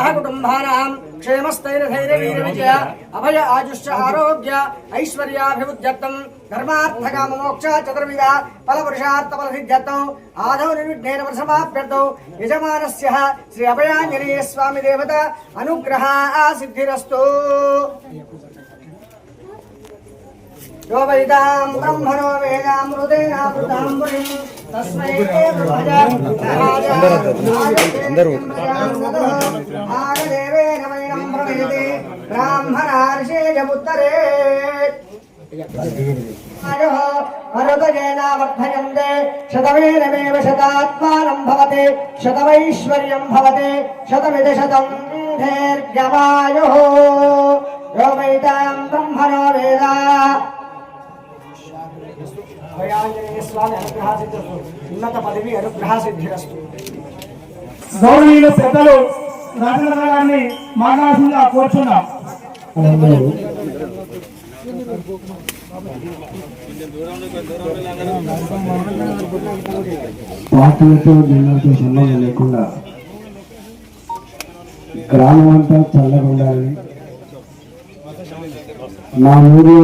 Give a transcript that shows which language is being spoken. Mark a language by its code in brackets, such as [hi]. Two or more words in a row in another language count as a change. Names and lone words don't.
[sa] కుటుంబానాం క్షేమస్థైర్యధైర్యవీర్యవిజయ అభయ ఆయుష్య ఆరోగ్య ఐశ్వర్యాభివృద్ధ్యర్థం ధర్మార్థకామ మోక్ష చతుర్విధ ఫలపురుషార్థ ఫలసిద్ధ్యర్థం ఆదౌ నిర్విఘ్నేన వర్షమాప్యర్థం యజమానస్య శ్రీ అభయాంజనేయ స్వామి దేవత అనుగ్రహ సిద్ధిరస్తు. यो वैदां ब्रह्मणो वेदामृतेनामृतां पुरीं तस्मै आगदेवेन वैनं प्रवेदे ब्राह्मणार्षेयमुत्तरे मरुदजेनावर्धयन्ते शतमेनमेव शतात्मानं भवते शतमैश्वर्यं भवते शतमिति शतं दीर्घमायुः. यो वैदां ब्रह्मणो वेदा అభయాంజనేయ స్వామి అనుగ్రహ సిద్ధిరస్తు. ఉన్నత పదవి అనుగ్రహ సిద్ధిరస్తు. [te] గౌరవనీయులు పెద్దలు రాజేంద్ర గారిని మాట్లాడుతుందా కోరుచున్నాం. పార్టీలతో జిల్లాతో సంబంధం లేకుండా గ్రామం అంతా చల్లగా ఉండాలని, మా ఊరు